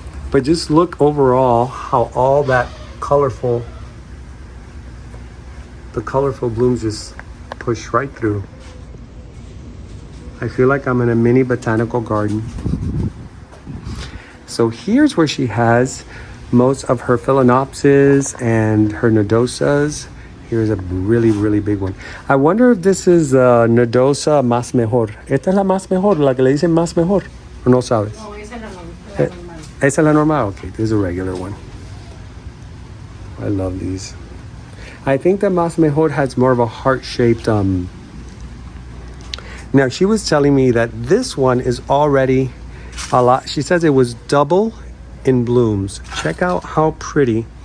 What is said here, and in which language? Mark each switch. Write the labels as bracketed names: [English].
[English] But just look overall how all that colorful, the colorful blooms just push right through. I feel like I'm in a mini botanical garden. So here's where she has most of her phalaenopsis and her nodosas Here's a really, really big one. I wonder if this is Nodosa Más Mejor. [Spanish] ¿Esta es la Más Mejor, la que le dicen Más Mejor? ¿O no sabes? No, esa es la normal. Esa es la normal? [English] Okay, this is a regular one. I love these. I think the Más Mejor has more of a heart-shaped... Now, she was telling me that this one is already a lot. She says it was double in blooms. Check out how pretty.